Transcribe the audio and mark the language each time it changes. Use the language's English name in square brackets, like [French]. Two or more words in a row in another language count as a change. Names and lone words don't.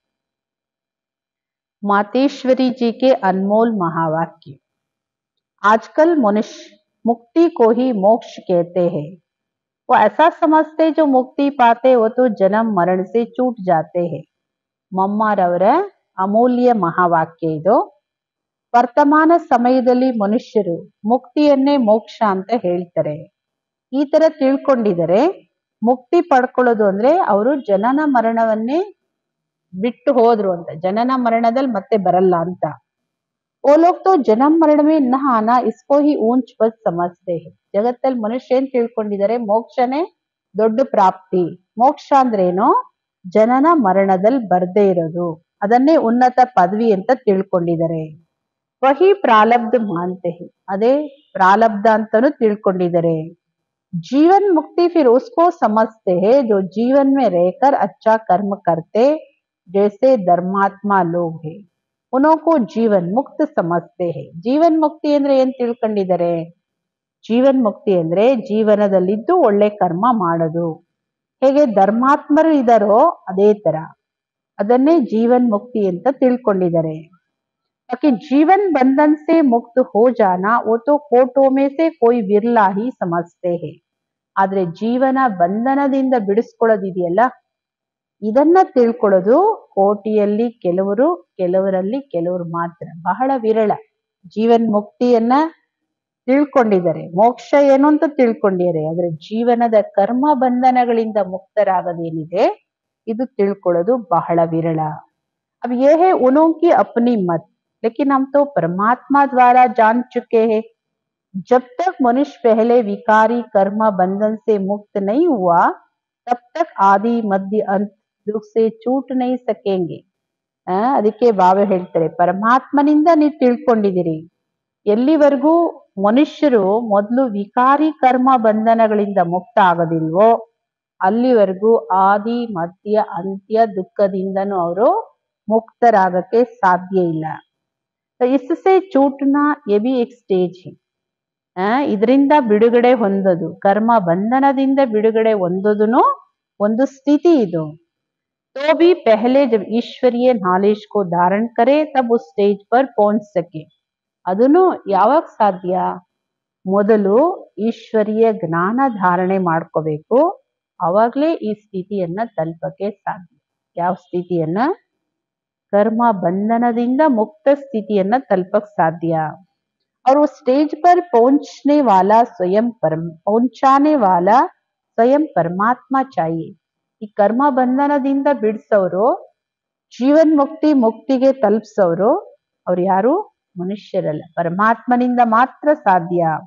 [Hindi] मातेश्वरी जी के अनमोल महावाक्य। आजकल मनुष्य मुक्ति को ही मोक्ष कहते हैं. वो ऐसा समझते जो मुक्ति पाते वो तो जन्म मरण से छूट जाते हैं. [Kannada] ಮಮ್ಮಾರವರ ಅಮೂಲ್ಯ ಮಹಾವಾಕ್ಯ ಇದು. ವರ್ತಮಾನ ಸಮಯದಲ್ಲಿ ಮನುಷ್ಯರು ಮುಕ್ತಿಯನ್ನೇ ಮೋಕ್ಷ ಅಂತ ಹೇಳ್ತಾರೆ. ಈ ತರ ತಿಳ್ಕೊಂಡಿದರೆ ಮುಕ್ತಿ ಪಡ್ಕೊಳ್ಳೋದು ಅಂದ್ರೆ ಅವರು ಜನನ ಮರಣವನ್ನೇ ಬಿಟ್ಟು ಹೋದ್ರು ಅಂತ, ಜನನ ಮರಣದಲ್ಲಿ ಮತ್ತೆ ಬರಲ್ಲ ಅಂತ. [Hindi] वो लोग तो जन्म मरण में न आना इसको ही ऊंच पद समझते हैं. [Kannada] ಜಗತ್ತಲ್ಲಿ ಮನುಷ್ಯ ಏನ್ ತಿಳ್ಕೊಂಡಿದ್ದಾರೆ, ಮೋಕ್ಷನೇ ದೊಡ್ಡ ಪ್ರಾಪ್ತಿ. ಮೋಕ್ಷ ಅಂದ್ರೇನು? ಜನನ ಮರಣದಲ್ಲಿ ಬರ್ದೇ ಇರೋದು, ಅದನ್ನೇ ಉನ್ನತ ಪದವಿ ಅಂತ ತಿಳ್ಕೊಂಡಿದ್ದಾರೆ. [Hindi] वही प्रारब्ध मानते है, [Kannada] ಅದೇ ಪ್ರಾರಬ್ಧ ಅಂತಾನು ತಿಳ್ಕೊಂಡಿದ್ದಾರೆ. [Hindi] जीवन मुक्ति फिर उसको समझते हैं जो जीवन में रहकर अच्छा कर्म करते जैसे धर्मात्मा लोग हैं. उनको जीवन मुक्त समझते हैं. जीवन मुक्ति [Kannada] ಅಂದ್ರೆ ಏನ್ ತಿಳ್ಕೊಂಡಿದ್ದಾರೆ? ಜೀವನ್ ಮುಕ್ತಿ ಅಂದ್ರೆ ಜೀವನದಲ್ಲಿದ್ದು ಒಳ್ಳೆ ಕರ್ಮ ಮಾಡೋದು. ಹೇಗೆ ಧರ್ಮಾತ್ಮರು ಇದಾರೋ ಅದೇ ತರ ಅದನ್ನೇ ಜೀವನ್ ಮುಕ್ತಿ ಅಂತ ತಿಳ್ಕೊಂಡಿದ್ದಾರೆ. [Hindi] ताकि जीवन बंधन से मुक्त हो जाना वो तो कोटों में से कोई विरला ही समझते हैं. [Kannada] ಆದ್ರೆ ಜೀವನ ಬಂಧನದಿಂದ ಬಿಡಿಸ್ಕೊಳ್ಳೋದಿದೆಯಲ್ಲ, ಇದನ್ನ ತಿಳ್ಕೊಳ್ಳೋದು ಕೋಟಿಯಲ್ಲಿ ಕೆಲವರು, ಕೆಲವರಲ್ಲಿ ಕೆಲವರು ಮಾತ್ರ, ಬಹಳ ವಿರಳ. ಜೀವನ್ ಮುಕ್ತಿಯನ್ನ ತಿಳ್ಕೊಂಡಿದ್ದಾರೆ, ಮೋಕ್ಷ ಏನು ಅಂತ ತಿಳ್ಕೊಂಡಿದ್ದಾರೆ. ಆದ್ರೆ ಜೀವನದ ಕರ್ಮ ಬಂಧನಗಳಿಂದ ಮುಕ್ತರಾಗದೇನಿದೆ ಇದು ತಿಳ್ಕೊಳ್ಳೋದು ಬಹಳ ವಿರಳ. [Hindi] अब ये है उन्हों की अपनी मत, लेकिन हम तो परमात्मा द्वारा जान चुके हैं. जब तक मनुष्य पहले विकारी कर्म बंधन से मुक्त नहीं हुआ तब तक आदि मध्य अंत दुख से छूट नहीं सकेंगे. [Kannada] ಅದಕ್ಕೆ ಬಾಬಾ ಹೇಳ್ತಾರೆ, ಪರಮಾತ್ಮನಿಂದ ನೀವು ತಿಳ್ಕೊಂಡಿದ್ದೀರಿ. ಎಲ್ಲಿವರೆಗೂ ಮನುಷ್ಯರು ಮೊದಲು ವಿಕಾರಿ ಕರ್ಮ ಬಂಧನಗಳಿಂದ ಮುಕ್ತ ಆಗೋದಿಲ್ವೋ ಅಲ್ಲಿವರೆಗೂ ಆದಿ ಮಧ್ಯ ಅಂತ್ಯ ದುಃಖದಿಂದನೂ ಅವರು ಮುಕ್ತರಾಗಕ್ಕೆ ಸಾಧ್ಯ ಇಲ್ಲ. [Hindi] इससे छूटना ये भी एक स्टेज है. [Kannada] ಇದರಿಂದ ಬಿಡುಗಡೆ ಹೊಂದೋದು, ಕರ್ಮ ಬಂಧನದಿಂದ ಬಿಡುಗಡೆ ಹೊಂದೋದನು ಒಂದು ಸ್ಥಿತಿ ಇದು. [Hindi] तो भी पहले जब ईश्वरीय नॉलेज को धारण करे तब उस स्टेज पर पहुंच सके. [Kannada] ಅದನ್ನು ಯಾವಾಗ ಸಾಧ್ಯ? ಮೊದಲು ಈಶ್ವರೀಯ ಜ್ಞಾನ ಧಾರಣೆ ಮಾಡ್ಕೋಬೇಕು, ಅವಾಗ್ಲೇ ಈ ಸ್ಥಿತಿಯನ್ನ ತಲುಪಕ್ಕೆ ಸಾಧ್ಯ. ಯಾವ ಸ್ಥಿತಿಯನ್ನ? ಕರ್ಮ ಬಂಧನದಿಂದ ಮುಕ್ತ ಸ್ಥಿತಿಯನ್ನ ತಲುಪಕ್ ಸಾಧ್ಯ. [Hindi] और उस स्टेज पर पहुंचने वाला पहुंचाने वाला स्वयं परमात्मा चाहिए. [Kannada] ಈ ಕರ್ಮ ಬಂಧನದಿಂದ ಬಿಡಿಸೋರು, ಜೀವನ್ ಮುಕ್ತಿಗೆ ತಲುಪಿಸೋರು ಅವ್ರು ಯಾರು? ಮನುಷ್ಯರಲ್ಲ, ಪರಮಾತ್ಮನಿಂದ ಮಾತ್ರ ಸಾಧ್ಯ.